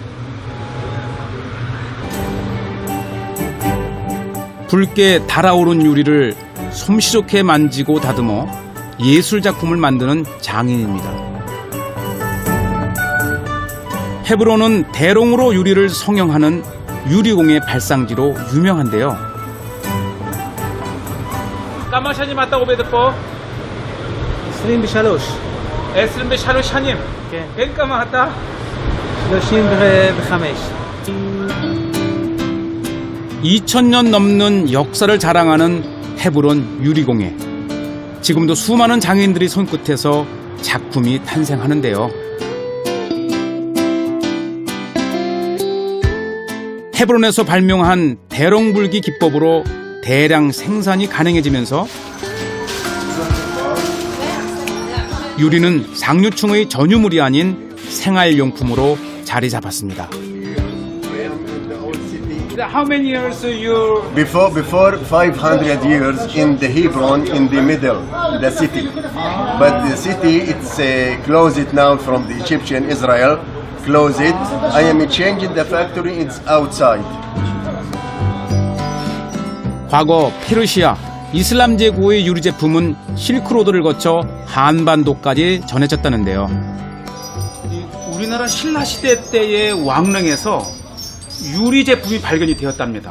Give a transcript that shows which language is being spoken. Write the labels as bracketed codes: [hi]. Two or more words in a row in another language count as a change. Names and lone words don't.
[ko] 붉게 달아오른 유리를 솜씨좋게 만지고 다듬어 예술작품을 만드는 장인입니다. 헤브론은 대롱으로 유리를 성형하는 유리공예 발상지로 유명한데요. [he] כמה שנים אתה עובד פה? 23. 23 שנים. כן. בן כמה אתה? 35. [ko] 2000년 넘는 역사를 자랑하는 헤브론 유리공예. 지금도 수많은 장인들이 손끝에서 작품이 탄생하는데요. 헤브론에서 발명한 대롱불기 기법으로 대량 생산이 가능해지면서 유리는 상류층의 전유물이 아닌 생활용품으로 자리 잡았습니다. [en] How many years you? Before 500 years in the Hebron, in the middle, the city. But the city, it's closed now from the Egyptian Israel. Close it. I am changing the factory. It's outside. [ko] 과거 페르시아, 이슬람 제국의 유리 제품은 실크로드를 거쳐 한반도까지 전해졌다는데요. 우리나라 신라 시대 때의 왕릉에서 유리 제품이 발견이 되었답니다.